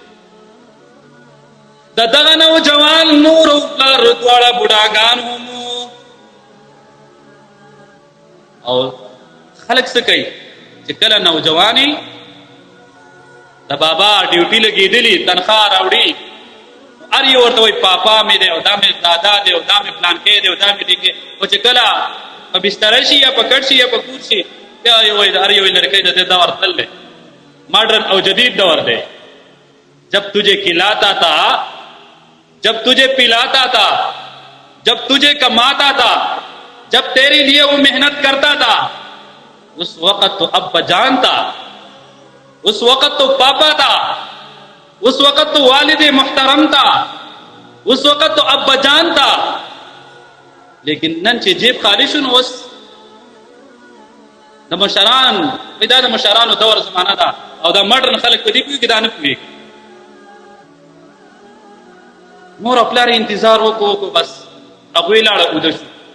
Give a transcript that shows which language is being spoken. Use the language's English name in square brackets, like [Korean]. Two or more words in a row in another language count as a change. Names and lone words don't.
[Pashto] د دغه نوجوان مور او پلار دواړه بوډاګان هم او خلک څه کوي چې کله نوجواني د بابا ډیوټي لګېدلي تنخواه راوړي هر یو ورته وایي پاپا مې دی او دا مې دادا دی او دا مې پلانکی دی او دا مې ډینګی خو چې کله په بستره شي یا په کټ شي یا په کور شي بیا وایي هر یو لړکی د دې دور تلل دی ماډرن او جدید دور دی [Urdu] جب تجھے کھلاتا تھا جب تجھے پلاتا تھا جب تجھے کماتا تھا جب تیرے لیے وہ محنت کرتا تھا اس وقت تو ابا جان تھا اس وقت تو پاپا تھا اس وقت تو والد محترم تھا اس وقت تو ابا جان تھا [Pashto] لیکن نن چې جیب خالی شو نو اوس د مشران دا د مشرانو دور زمانه ده او دا مډرن خلک په دې پوهېږي دا نه پوهېږي مور او پلار انتظار وکړو بس هغوی لاړه اوده شو